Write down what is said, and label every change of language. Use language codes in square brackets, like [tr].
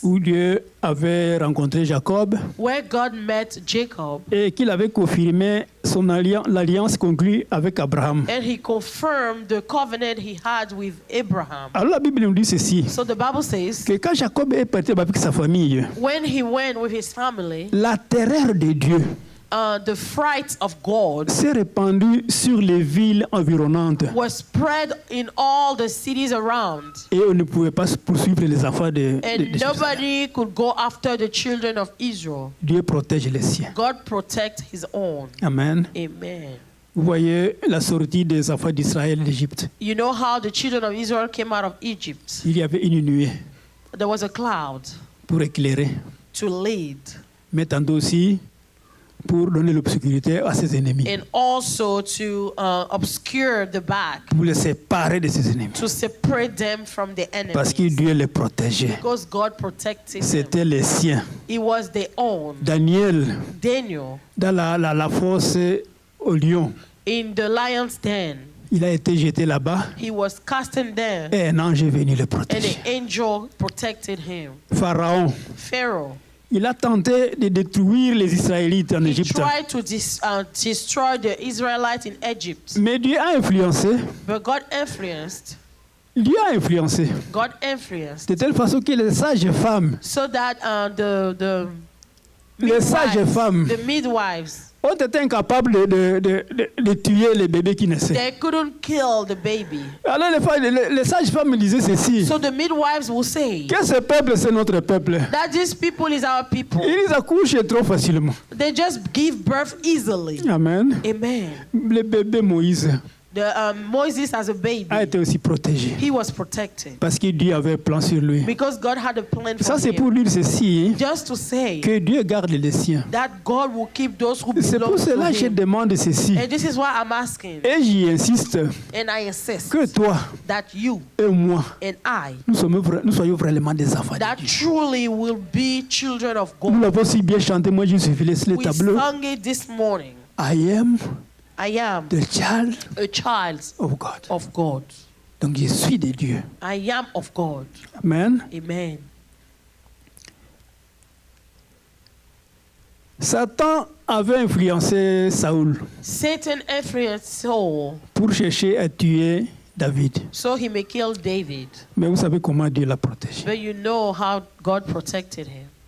[fr] où Dieu avait rencontré Jacob [en] where God met Jacob [fr] et qu'il avait confirmé l'alliance conclue avec Abraham. [en] and he confirmed the covenant he had with Abraham. [fr] Alors la Bible nous dit ceci, [en] So the Bible says [fr] que quand Jacob est parti avec sa famille, [en] when he went with his family, [fr] la terreur de Dieu [en] the fright of God [fr] s'est répandue sur les villes environnantes [en] was spread in all the cities around, [fr] et on ne pouvait pas poursuivre les enfants de [en] and [fr] Jérusalem. [en] nobody could go after the children of Israel. [fr] Dieu protège les siens. [en] God protect his own. [fr] Amen. [en] Amen. [fr] Vous voyez la sortie des enfants d'Israël d'Égypte. [en] You know how the children of Israel came out of Egypt? [fr] Il y avait une nuée [en] There was a cloud [fr] pour éclairer, [en] to lead [fr] mais tantôt aussi pour donner l'obscurité à ses ennemis, [en] and also to obscure the back, [fr] pour les séparer de ses ennemis. [en] to separate them from the [fr] Parce que [en] enemies. [fr] Dieu les protégeait. [en] Because God protected them. [fr] C'était les siens. [en] It was their own. [fr] Daniel, [en] Daniel, [fr] dans la fosse au lion, [en] in the lion's den, [fr] il a été jeté là-bas [en] he was cast in there, [fr] et un ange est venu le [en] and [fr] protéger. [en] the angel protected him. [fr] Pharaon, [en] Pharaoh, [fr] il a tenté de détruire les Israélites en [en] he [fr] Égypte. [en] tried to destroy the Israelites in Egypt, [fr] Mais Dieu a influencé. [en] but God influenced. [fr] Dieu a influencé. [en] God influenced [fr] De telle façon que les sages femmes, [en] so that the [fr] les sages femmes [en] the midwives, [fr] ont été incapables de tuer les bébés qui naissaient. [en] they couldn't kill the baby. [fr] Alors les sages femmes me disaient ceci, [en] So the midwives will say [fr] que ce peuple c'est notre peuple. [en] that this people is our people. [fr] Ils accouchent trop facilement. [en] They just give birth easily. [fr] Amen. [en] Amen. [fr] Le bébé Moïse [en] Moses as a baby, [fr] a été aussi protégé [en] he was protected [fr] parce que Dieu avait un plan sur lui. [en] because God had a plan [fr] Ça [en] for [fr] c'est pour [en] him. [fr] dire ceci, [en] Just to say [fr] que Dieu garde les siens. [en] that God will keep those who [fr] C'est [en] belong [fr] pour cela [en] to [fr] que je [en] him. [fr] demande ceci. [en] And this is why I'm asking, [fr] Et j'y insiste [en] and I insist [fr] que toi [en] that you [fr] et moi, [en] and I, [fr] nous soyons vraiment des enfants de [en] that [fr] Dieu. [en] truly will be children of [fr] Nous [en] God. [fr] l'avons si bien chanté, moi je suis filé sur le [en] We [fr] tableau. [en] sang it this morning. I am I am the child a child of God. of God. [fr] Donc je suis de Dieu. [en] I am of God. [fr] Amen. [en] Amen. [fr] Satan avait influencé Saoul [en] Satan influenced Saul [fr] pour chercher à tuer David. [en] so he may kill David. [fr] Mais vous savez comment Dieu l'a protégé. [en] But you know how God protected him.